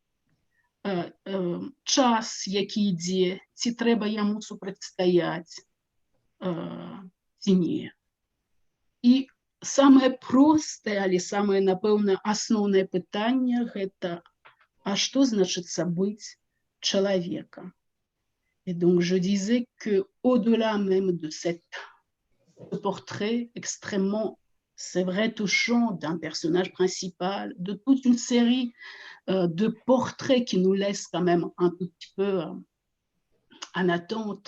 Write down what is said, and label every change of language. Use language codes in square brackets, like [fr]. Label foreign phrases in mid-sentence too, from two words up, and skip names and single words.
[be] Час, які ідзе, ці трэба яму супрацьстаяць, ці не. І самае простае, але самае, напэўна, асноўнае пытанне гэта, а што значыцца быць чалавекам? [fr] Et donc je disais que au-delà même de ce portrait extrêmement, c'est vrai, touchant d'un personnage principal, de toute une série de portraits qui nous laissent quand même un tout petit peu en attente.